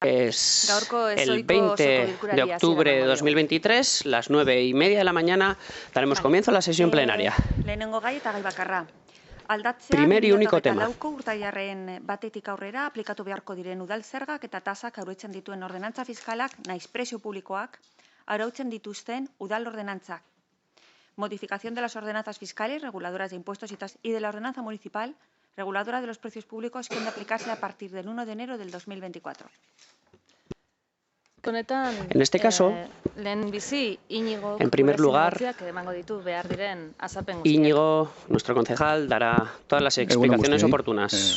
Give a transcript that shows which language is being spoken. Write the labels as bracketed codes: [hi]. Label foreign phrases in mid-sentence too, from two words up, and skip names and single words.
[es] Es el 20 de octubre de 2023, las 9:30 de la mañana, daremos comienzo a la sesión plenaria. Primer y único tema. [eu] Urtarrilaren batetik aurrera aplikatu beharko diren udal zergak eta tasak arautzen dituen ordenantza fiskalak naiz prezio publikoak arautzen dituzten udal ordenantzak. [es] Modificación de las ordenanzas fiscales reguladoras de impuestos y tasas y de la ordenanza municipal reguladora de los precios públicos que han de aplicarse a partir del 1 de enero del 2024. En este caso, en primer lugar, Íñigo, nuestro concejal, dará todas las explicaciones oportunas.